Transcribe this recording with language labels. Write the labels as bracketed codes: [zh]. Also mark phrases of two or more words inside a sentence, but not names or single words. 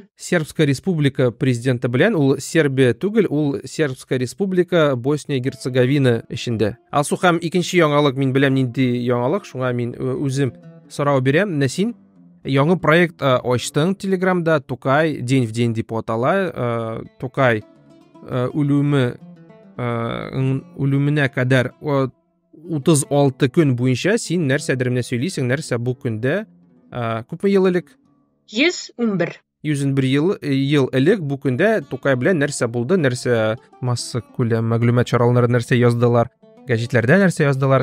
[tt] Сербская республика президенты белән, ул Сербия түгел, ул Сербская республика Босния Герцеговина эчендә. Алсу һәм икенче яңалык, мин беләм нинди яңалык, шуңа мин үзем сорау бирәм. Нәсин яңа проект ачтың Телеграмда, Тукай день в день дип атала. Тукай үлүменә кадәр 36 көн буенча син нәрсәдер менә сөйлисең, нәрсә бу көндә күпме ел элек? 111. 101 ел элек бу көндә Тукай белән нәрсә булды, нәрсә масса күләм мәгълүмат чаралары нәрсә яздылар, гәҗитләрдә нәрсә яздылар.